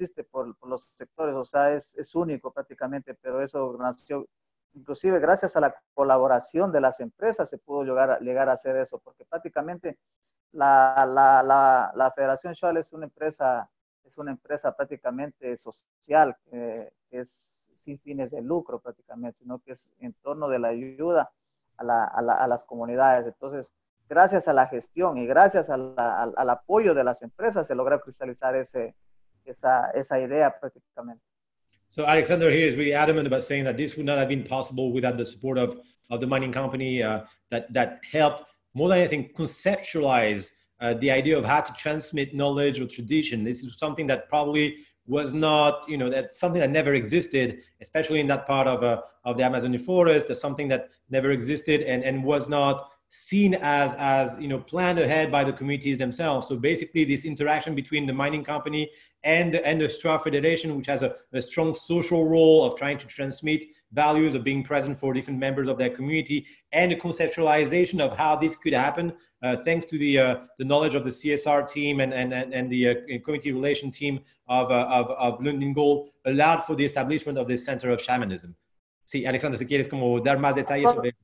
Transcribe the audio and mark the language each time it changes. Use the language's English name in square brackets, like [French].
[Spanish] por los sectores, o sea, es único prácticamente, pero eso nació, inclusive gracias a la colaboración de las empresas se pudo llegar a hacer eso, porque prácticamente la Federación Shuar es una empresa prácticamente social, que es sin fines de lucro prácticamente, sino que es en torno de la ayuda a las comunidades. Entonces, gracias a la gestión y gracias al apoyo de las empresas se logra cristalizar esa idea prácticamente. [English] So Alexander here is really adamant about saying that this would not have been possible without the support of the mining company that helped, more than anything, conceptualize the idea of how to transmit knowledge or tradition. This is something that probably was not, that's something that never existed, especially in that part of the Amazonian forest. That's something that never existed and was not seen as planned ahead by the communities themselves. So basically, this interaction between the mining company and the Shuar Federation, which has a strong social role of trying to transmit values of being present for different members of their community, and the conceptualization of how this could happen, thanks to the knowledge of the CSR team and the community relation team of Lundin Gold, allowed for the establishment of this center of shamanism. [Spanish] Sí, Alexander, si quieres como dar más detalles sobre...